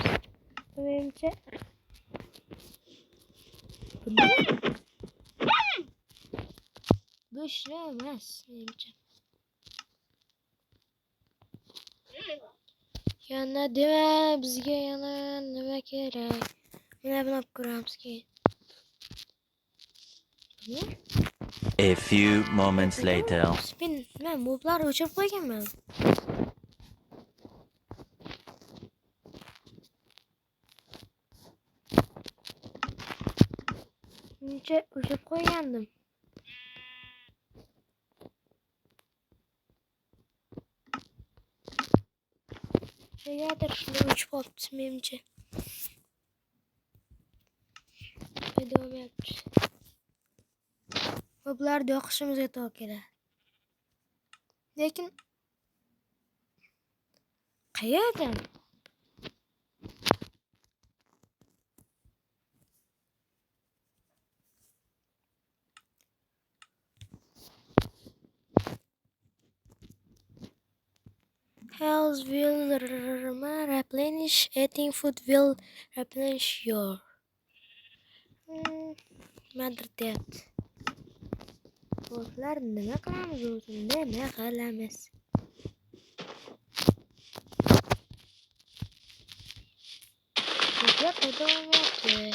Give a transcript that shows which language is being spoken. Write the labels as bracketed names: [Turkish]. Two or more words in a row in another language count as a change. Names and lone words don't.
[Uzbek] Menimcha bu emas menimcha. Yana bizga yana nima kerak? Mana buni olib ko'ramiz keyin. [English] A few moments later. [Uzbek] Men moblarni o'chirib qo'yganman. Menimcha o'chirib qo'ygandim. Negadir shunday o'chib qolibdi menimcha. Davom etamiz. Moblarni yoqishimizga to'g'ri keladi. Lekin qayerdan? [English] Health will replenish. Eating food will replenish your. [Uzbek] Nimadir deyapti. Do'stlar, nima qilamiz o'zi? Nima qilamiz? Do'stlar, qayda o'ynayapti?